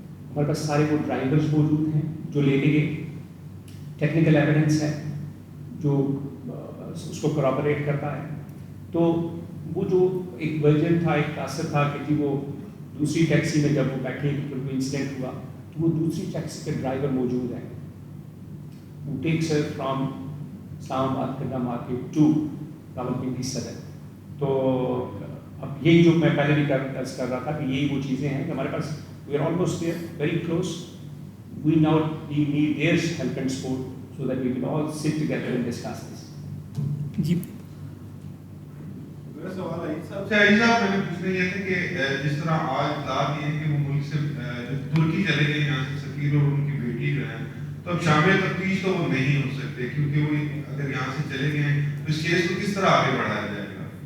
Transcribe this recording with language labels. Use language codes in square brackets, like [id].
[ur] ہمارے پاس سارے وہ ڈرائیورز موجود ہیں جو لے کے گئے. ٹیکنیکل ایویڈنس ہے جو اس کو کورابریٹ کرتا ہے. تو وہ جو ایک ورژن تھا, ایک تاثر تھا کہ جی وہ دوسری ٹیکسی میں جب وہ بیٹھے تو کوئی انسیڈنٹ ہوا, تو وہ دوسری ٹیکسی کے ڈرائیور موجود ہیں. [en] who takes her from Islamabad Kanda Market to Rawalpindi Sadar. [ur] تو اب یہی جو میں پہلے بھی عرض کر رہا تھا کہ یہی وہ چیزیں ہیں کہ ہمارے پاس [en] we are almost there, very close. We now need their help and support so that we can all sit together and discuss this. [ur] جی میرا سوال ہے صاحب سے, میں نے پوچھنا یہ تھا کہ جس طرح آج اطلاع یہ ہے کہ وہ ملک سے ترکی چلے گئے یہاں سے سفیر اور ان کی بیٹی جو ہے, تو اب شامل تفتیش تو وہ نہیں ہو سکتے کیونکہ وہ اگر یہاں سے چلے گئے ہیں تو اس کیس کو کس طرح آگے بڑھایا جائے گا؟